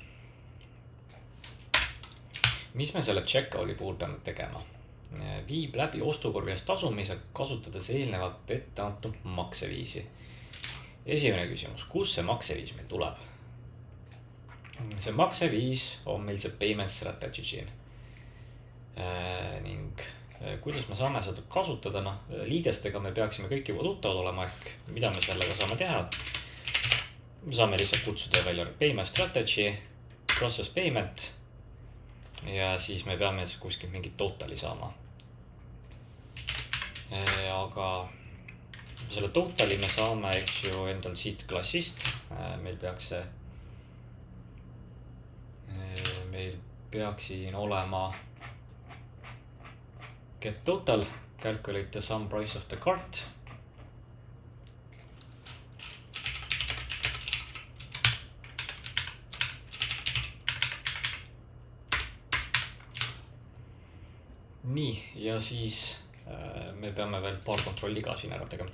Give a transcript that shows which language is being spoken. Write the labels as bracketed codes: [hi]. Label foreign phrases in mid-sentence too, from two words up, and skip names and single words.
[et] Mis me selle checkout'i puhul peame tegema? Viib läbi ostukorvi eest tasumise, kasutades eelnevalt ette antud makseviisi. Esimene küsimus, kus see makseviis meil tuleb? See makseviis on meil see [en] payment strategy [et] siin. Ning kuidas me saame seda kasutada? Liidestega me peaksime kõik juba tuttavad olema, ehk mida me sellega saame teha. Me saame lihtsalt kutsuda välja [en] payment strategy, process payment [et] ja siis me peame kuskilt mingit totali saama. Aga selle totali me saame, eks ju, endal siit klassist. Meil peaks siin olema [en] get total, calculate the sum price of the cart. [et] Nii, ja siis me peame veel paar kontrolli ka siin ära tegema.